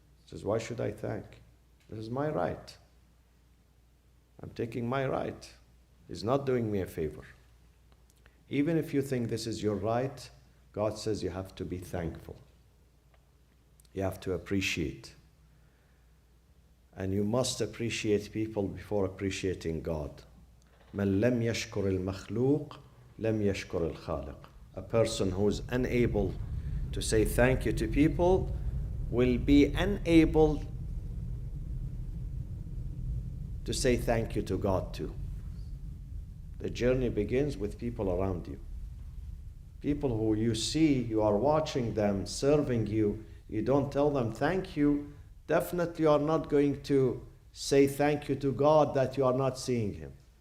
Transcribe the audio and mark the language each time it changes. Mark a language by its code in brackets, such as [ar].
[en] Says, why should I thank? This is my right. I'm taking my right. He's not doing me a favor. Even if you think this is your right, God says you have to be thankful. You have to appreciate. And you must appreciate people before appreciating God. [ar] من لم يشكر المخلوق لم يشكر الخالق. [en] A person who is unable to say thank you to people will be unable to say thank you to God too. The journey begins with people around you. People who you see, you are watching them, serving you, you don't tell them thank you, definitely you are not going to say thank you to God that you are not seeing Him.